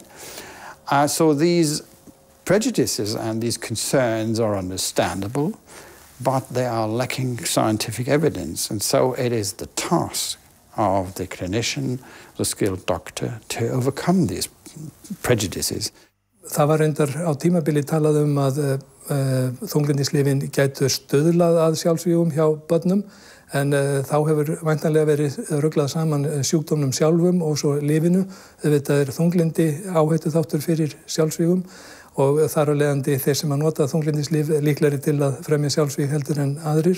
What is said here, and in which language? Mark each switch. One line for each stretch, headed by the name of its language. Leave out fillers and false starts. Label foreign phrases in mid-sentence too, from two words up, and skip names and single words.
English: So these prejudices and these concerns are understandable, but they are lacking scientific evidence. And so it is the task of the clinician, the skilled doctor, to overcome these prejudices.
Icelandic: Það var reyndar á tímabili talað að þunglyndislyfin gætu stuðlað að sjálfsvígum hjá börnum, en þá hefur væntanlega verið ruglað saman sjúkdómnum sjálfum og svo lyfinu. Þetta þunglyndi áhættuþáttur fyrir sjálfsvígum og þar af leiðandi þeir sem að nota þunglyndislyf líklegri til að fremja sjálfsvíg heldur en aðrir.